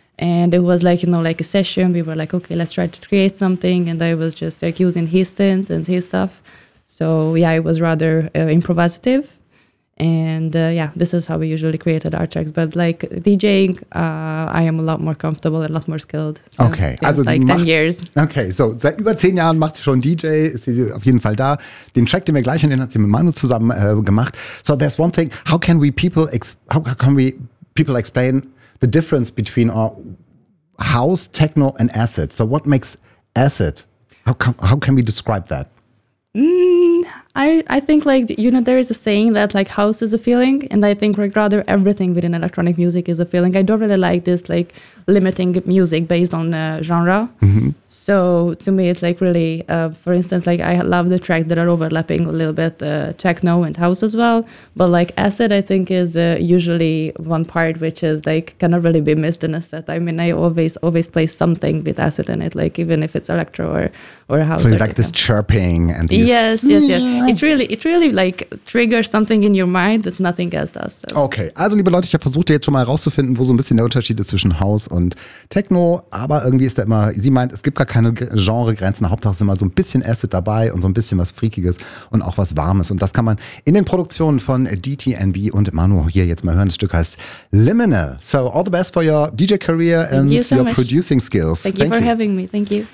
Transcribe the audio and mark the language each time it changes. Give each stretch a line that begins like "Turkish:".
English: And it was like, you know, like a session. We were like, okay, let's try to create something. And I was just like using his synth and his stuff. So yeah, it was rather improvisative. And this is how we usually created our tracks. But like DJing, I am a lot more comfortable and a lot more skilled. So okay. Also like 10 years.
German: Okay, so seit über 10 Jahren macht sie schon DJ, ist sie auf jeden Fall da. Den Track, den wir gleich hören, hat sie mit Manu zusammen gemacht.
English: So there's one thing, how can we people explain the difference between our house, techno and acid? So what makes acid, how can we describe that? I think like, you know, there is a saying that like house is a feeling, and I think rather everything within electronic music is a feeling. I don't really like this like limiting music based on genre. Mm-hmm. So to me it's like really, for instance, like I love the tracks that are overlapping a little bit, techno and house as well. But like acid, I think is usually one part which is like cannot really be missed in a set. I mean, I always play something with acid in it, like even if it's electro or house. So you like this chirping and these. Yes. It really like triggers something in your mind that nothing else does. So.
German: Okay, also liebe Leute, ich habe versucht jetzt schon mal herauszufinden, wo so ein bisschen der Unterschied ist zwischen House und Techno, aber irgendwie ist da immer, sie meint, es gibt gar keine Genregrenzen, Hauptsache es ist immer so ein bisschen Acid dabei und so ein bisschen was Freakiges und auch was Warmes, und das kann man in den Produktionen von DTNB und Manu hier jetzt mal hören. Das Stück heißt Liminal.
English: So all the best for your DJ career and you so your much. Producing skills. Thank you for having me. Thank you.